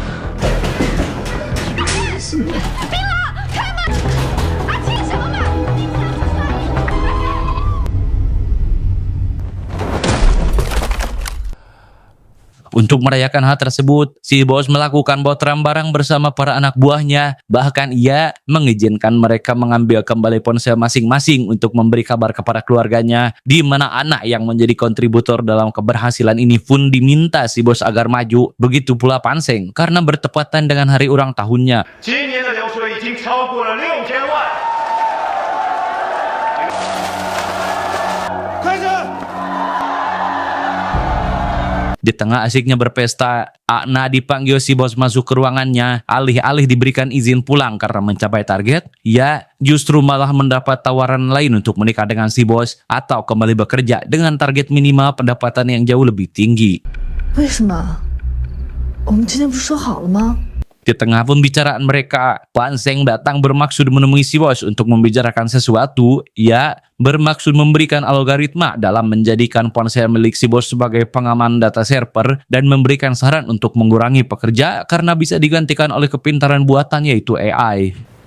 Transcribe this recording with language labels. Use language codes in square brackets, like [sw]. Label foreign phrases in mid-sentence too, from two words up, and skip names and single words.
[id] Untuk merayakan hal tersebut, si bos melakukan botram barang bersama para anak buahnya. Bahkan ia mengizinkan mereka mengambil kembali ponsel masing-masing untuk memberi kabar kepada keluarganya, di mana anak yang menjadi kontributor dalam keberhasilan ini pun diminta si bos agar maju. Begitu pula Pan Seng karena bertepatan dengan hari ulang tahunnya. [zh] 今年的流水已经超过了6000万。开始。 [id] Di tengah asiknya berpesta, Akna dipanggil si bos masuk ke ruangannya. Alih-alih diberikan izin pulang karena mencapai target, ia justru malah mendapat tawaran lain untuk menikah dengan si bos atau kembali bekerja dengan target minimal pendapatan yang jauh lebih tinggi. [zh] 为什么？我们之前不是说好了吗？ [id] Di tengah pembicaraan mereka, Pan Seng datang bermaksud menemui si bos untuk membicarakan sesuatu. Ia bermaksud memberikan algoritma dalam menjadikan ponsel milik si bos sebagai pengaman data server dan memberikan saran untuk mengurangi pekerja karena bisa digantikan oleh kepintaran buatan yaitu AI.